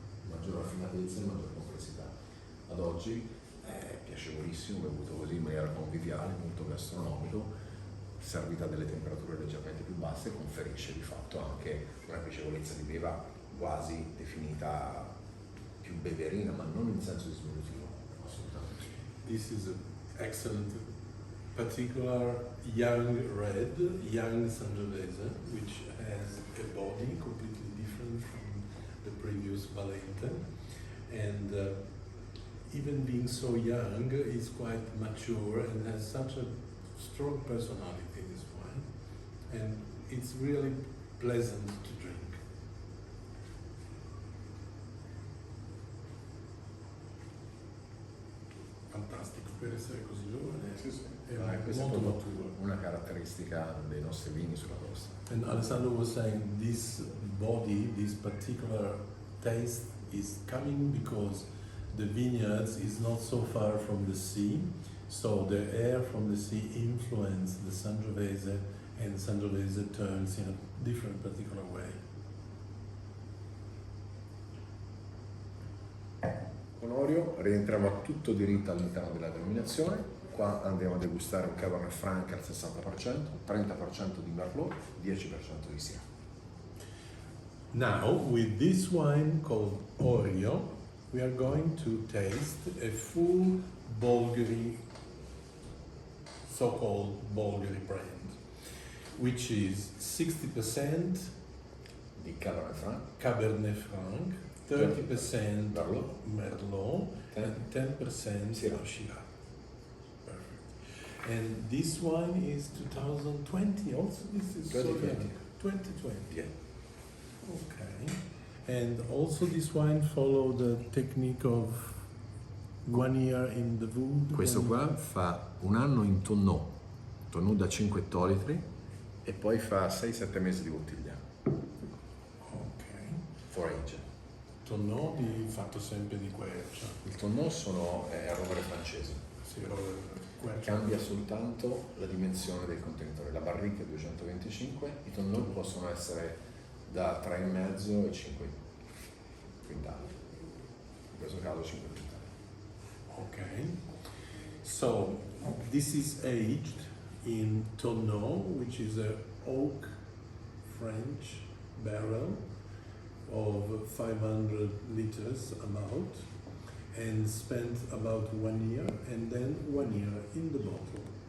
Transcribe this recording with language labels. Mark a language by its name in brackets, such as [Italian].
[Italian] Maggior raffinatezza e maggior complessità. Ad oggi è piacevolissimo, bevuto così in maniera conviviale, molto gastronomico, servita a delle temperature leggermente più basse, conferisce di fatto anche una piacevolezza di beva quasi definita più beverina, ma non in senso disminutivo, assolutamente. [English] This is an excellent, particular young red, young Sangiovese, which has a body completely different from the previous Valente, and even being so young, is quite mature and has such a strong personality, this wine, and it's really pleasant to drink. [Italian] Fantastico, per essere così giovane è Questa è molto proprio maturo. una caratteristica dei nostri vini sulla costa. [English] And Alessandro was saying this body, this particular taste is coming because the vineyards is not so far from the sea, so the air from the sea influence the Sangiovese, and Sangiovese turns in a different particular way. [Italian] Con Orio rientriamo a tutto diritto all'interno della denominazione. Qua andiamo a degustare un Cabernet Franc al 60%, 30% di Merlot, 10% di Syrah. [English] Now, with this wine called Orio, we are going to taste a full Bolgheri, so-called Bolgheri brand, which is 60% [Italian] Di Cabernet Franc, [English] Cabernet Franc, 30% Merlot, and 10% Syrah. Syrah. Perfect. And this wine is 2020 also? This is 2020. so young. 2020. Yeah. Okay. And also this wine follow the technique of 1 year in the wood? [Italian] Questo [English] and- [Italian] qua fa un anno in tonneau da 5 ettolitri e poi fa 6-7 mesi di bottiglia, [English] Ok. for age. [Italian] Tonneau di fatto sempre di quercia. Il tonneau è rovere francese, Sì, quercia. cambia soltanto la dimensione del contenitore. La barrica è 225, i tonneau possono essere da 3,5 e 5 quintali, in questo caso 5 quintali. [English] Okay. So this is aged in tonneau, which is a oak French barrel of 500 liters amount, and spent about 1 year, and then 1 year in the bottle.